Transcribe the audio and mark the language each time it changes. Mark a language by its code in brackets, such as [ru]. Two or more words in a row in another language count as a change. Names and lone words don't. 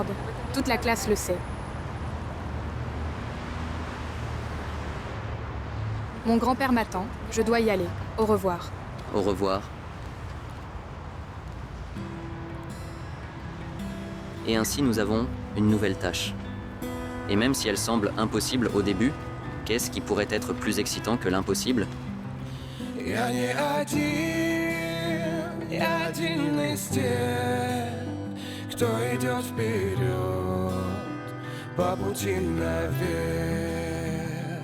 [fr] Toute la classe le sait. Mon grand-père m'attend. Je dois y aller. Au revoir. Au revoir. Et ainsi, nous avons une nouvelle tâche. Et même si elle semble impossible au début, qu'est-ce qui pourrait être plus excitant que l'impossible? [ru] Я не один из тех, кто идет вперед по пути наверх.